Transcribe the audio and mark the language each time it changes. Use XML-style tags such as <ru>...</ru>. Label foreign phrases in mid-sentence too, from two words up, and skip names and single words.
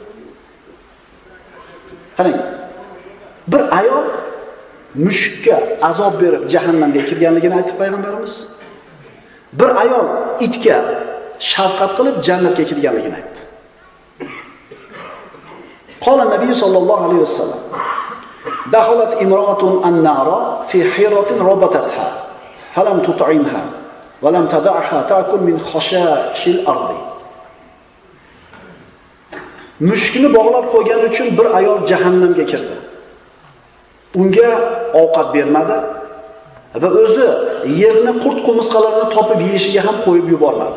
<uz>Qarang, bir ayol mushukka azob berib jahannamga kirganligini aytib payg'ambarimiz, bir ayol itga shafqat qilib jannatga kirganligini aytdi.</uz> <ar>قال النبي صلى الله عليه وسلم: "دخلت امرأة النار في هرة ربطتها، فلم تطعمها ولم تدعها تأكل من خشاش الأرض."</ar> <uz>Mushukni bog'lab qo'ygani uchun bir ayol jahannamga kirdi. Unga ovqat bermadi va o'zi yerni qurt qo'misqalarini topib yeyishiga ham qo'yib yubormadi.</uz>